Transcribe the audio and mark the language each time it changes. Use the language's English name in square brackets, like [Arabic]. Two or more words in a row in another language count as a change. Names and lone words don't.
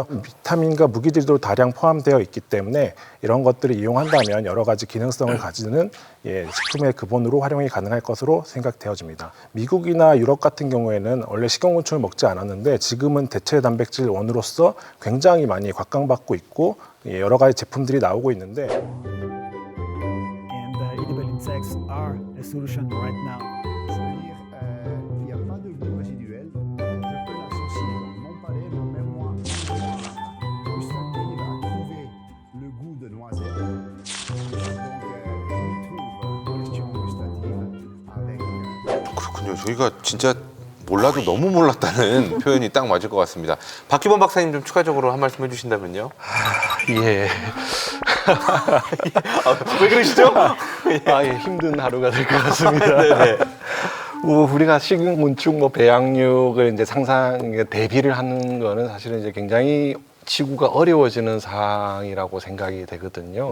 [Korean] 비타민과 무기질도 다량 포함되어 있기 때문에 이런 것들을 이용한다면 여러 가지 기능성을 가지는 식품의 근본으로 활용이 가능할 것으로 생각되어집니다. 미국이나 유럽 같은 경우에는 원래 식용곤충을 먹지 않았는데 지금은 대체 단백질 원으로서 굉장히 많이 각광받고 있고 여러 가지 제품들이 나오고 있는데 [English] and edible insects are a solution right now. [French] C'est-à-dire qu'il n'y a pas de goût résiduel. Je peux l'associer dans mon palais, mon mémoire gustative à trouver le goût de noisette. Donc, on trouve question gustative avec. [Korean] 그렇군요. 저희가 진짜 몰라도 너무 몰랐다는 표현이 딱 맞을 것 같습니다. 박기범 박사님 좀 추가적으로 한 말씀 해주신다면요. 예. 왜 그러시죠? 힘든 하루가 될 것 같습니다. 네네. 우리가 식용곤충, 배양육을 이제 대비를 하는 거는 사실은 이제 굉장히 지구가 어려워지는 상황이라고 생각이 되거든요.